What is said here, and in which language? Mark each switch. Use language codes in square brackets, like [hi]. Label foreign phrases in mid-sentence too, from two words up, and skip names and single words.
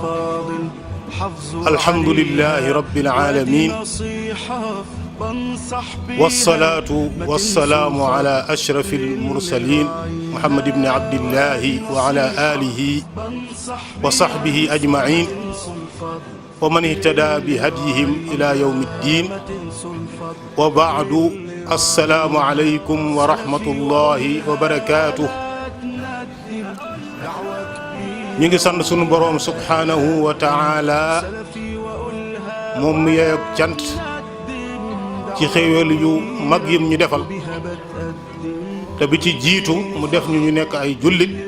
[ar] الحمد لله رب العالمين، والصلاة والسلام على أشرف المرسلين محمد بن عبد الله وعلى آله وصحبه أجمعين، ومن اهتدى بهديهم إلى يوم الدين. وبعد، السلام عليكم ورحمة الله وبركاته. [wo] ñu ngi sant sunu boroom [ar] سبحانه وتعالى, [wo] moom mi yeeyog cant ci xéewal yu mag yim ñu defal, te bi ci jiitu mu def ñu nekk ay jullit.